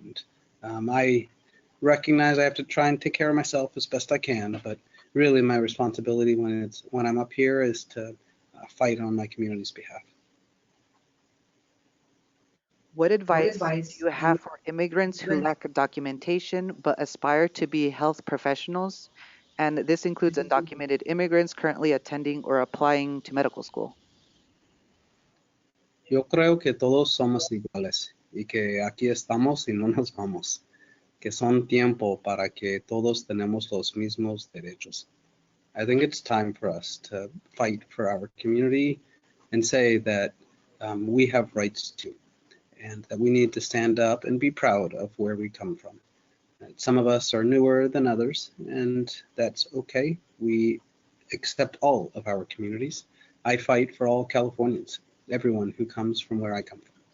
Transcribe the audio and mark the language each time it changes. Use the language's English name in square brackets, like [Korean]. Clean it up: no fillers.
[English] And I recognize I have to try and take care of myself as best I can, but really my responsibility when I'm up here is to fight on my community's behalf. What advice do you have for immigrants who lack documentation but aspire to be health professionals? And this includes undocumented immigrants currently attending or applying to medical school. [Spanish] Yo creo que todos somos iguales y que aquí estamos y no nos vamos, que son tiempo para que todos tenemos los mismos derechos. [English] I think it's time for us to fight for our community and say that we have rights too, and that we need to stand up and be proud of where we come from. Some of us are newer than others, and that's okay. We accept all of our communities. I fight for all Californians, everyone who comes from where I come from.